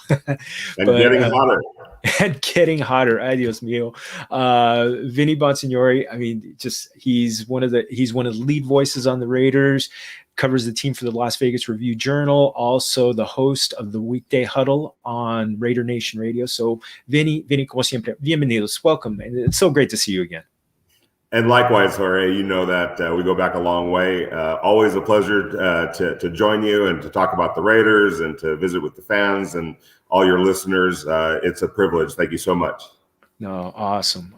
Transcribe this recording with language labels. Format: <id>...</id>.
<en>And getting hotter. And getting hotter.</en> <es>Ay, Dios mío.</es> <en>Vinny Bonsignore, I mean, he's one of the lead voices on the Raiders, covers the team for the Las Vegas Review-Journal, also the host of the Weekday Huddle on Raider Nation Radio.</en> <es>So, Vinny, como siempre, bienvenidos.</es> <en>Welcome. And it's so great to see you again. And likewise, Jorge, you know that we go back a long way. Always a pleasure to join you and to talk about the Raiders and to visit with the fans and all your listeners. It's a privilege. Thank you so much. No, awesome.</en>